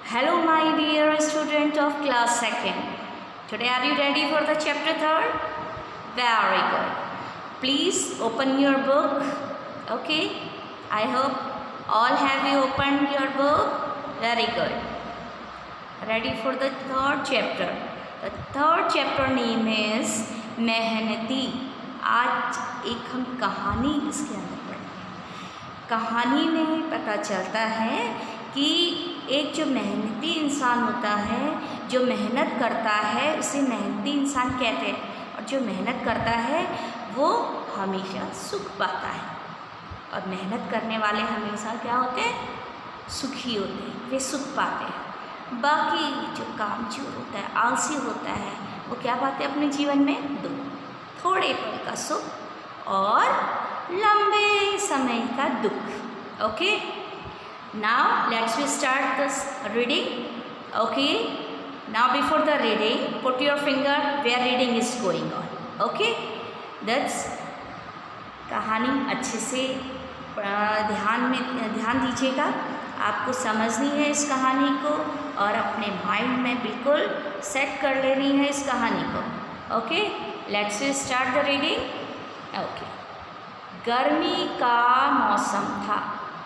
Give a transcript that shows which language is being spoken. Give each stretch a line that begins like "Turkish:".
English: Hello my dear student of class 2nd. Today are you ready for the chapter 3rd? Very good. Please open your book. Okay. I hope all have you opened your book. Very good. Ready for the 3rd chapter. The 3rd chapter name is मेहनती.
Hindi: आज एक हम कहानी इसके अंदर पढ़ेंगे. कहानी में पता चलता है कि एक जो मेहनती इंसान होता है, जो मेहनत करता है, उसे मेहनती इंसान कहते हैं. और जो मेहनत करता है वो हमेशा सुख पाता है. और मेहनत करने वाले हमेशा क्या होते हैं? सुखी होते हैं, वे सुख पाते हैं. बाकी जो कामचोर होता है, आलसी होता है, वो क्या पाते हैं अपने जीवन में? दुख. थोड़े पल का सुख और लंबे समय का दुख.
English: Okay. Now let's we start this reading. Okay. Now before the reading, put your finger where reading is going on. Okay.
Hindi: That's कहानी अच्छे से ध्यान दीजिएगा. आपको समझनी है इस कहानी को और अपने माइंड में बिल्कुल सेट कर लेनी है इस कहानी को. Okay.
English: Let's we start the reading. Okay.
Hindi: गर्मी का मौसम था.